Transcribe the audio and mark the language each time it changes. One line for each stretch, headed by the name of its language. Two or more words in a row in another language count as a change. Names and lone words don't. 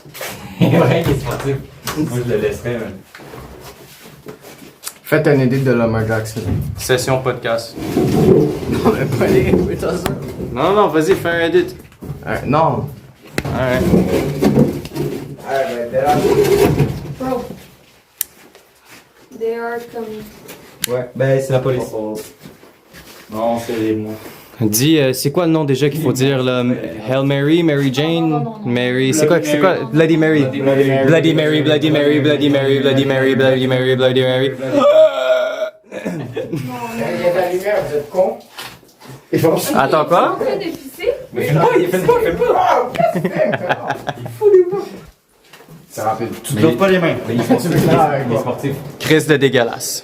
French: C'est vrai qu'il est sportif. Moi, je le laisserais, man. Faites un edit de Lamar Jackson. Session podcast. Non, mais pas les. Oui, t'as ça. Non, vas-y, fais un edit. Non.
English: Alright.
French: Ah, ben, t'es là.
English: Bro. They are coming.
French: Ouais, ben c'est la police. Non, c'est les mots. Dis, c'est quoi le nom déjà qu'il faut dire là?
English: Hail Mary, Mary Jane, Mary.
French: C'est quoi?
English: Bloody Mary. Bloody Mary, Bloody Mary, Bloody Mary, Bloody Mary, Bloody Mary, Bloody Mary, Bloody Mary.
French: Il y a de la lumière, vous êtes cons. Ils vont se. Attends, quoi? En train de pisser? Mais fais pas, fais pas. C'est rapide. Tu te lèves pas les mains. Mais il est sportif. Tu veux faire avec Il est moi. sportif. Chris de dégueulasse.